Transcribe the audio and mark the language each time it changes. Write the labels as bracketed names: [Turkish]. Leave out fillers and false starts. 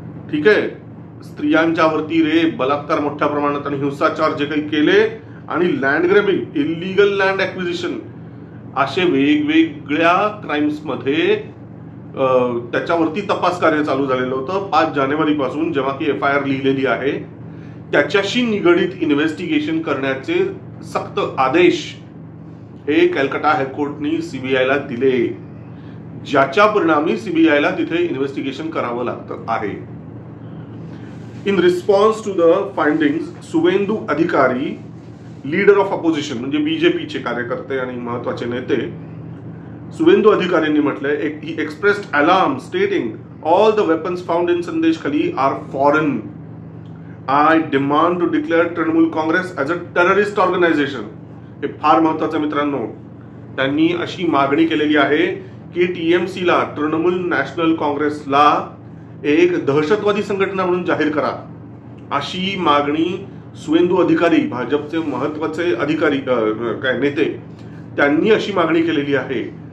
[Marathi] ठीक आहे, स्त्रियांच्या वरती रेप, बलात्कार मोठ्या प्रमाणात आणि हिंसाचार जे काही केले आणि land grabbing, illegal land acquisition असे वेगवेगळ्या क्राइम्स मध्ये त्याच्यावरती तपास कार्य चालू झालेलं होतं 5 जानेवारी पासून, जेव्हा की FIR लिहिलेली आहे. त्याच्याशी निगडीत इन्व्हेस्टिगेशन करण्याचे सक्त आदेश हे कॅलकटा हायकोर्टनी सीबीआयला दिले, ज्याच्या परिणामी सीबीआयला तिथे इन्व्हेस्टिगेशन करावं लागतं आहे. [English] In response to the findings, [Marathi] Suvendu अधिकारी, लीडर ऑफ अपोजिशन म्हणजे बीजेपीचे कार्यकर्ते आणि महत्वाचे नेते, सुवेंदू अधिकाऱ्यांनी म्हटलंय, [English] he expressed alarm stating all the weapons found in Sandesh-Khali are foreign. I demand to declare Trinamool Congress as a terrorist organization. [Marathi] हे फार महत्वाचं मित्रांनो. त्यांनी अशी मागणी केलेली आहे की TMC ला, तृणमूल नॅशनल काँग्रेसला एक दहशतवादी संघटना म्हणून जाहीर करा, अशी मागणी सुवेंदू अधिकारी, भाजपचे महत्वाचे अधिकारी काय नेते, त्यांनी अशी मागणी केलेली आहे.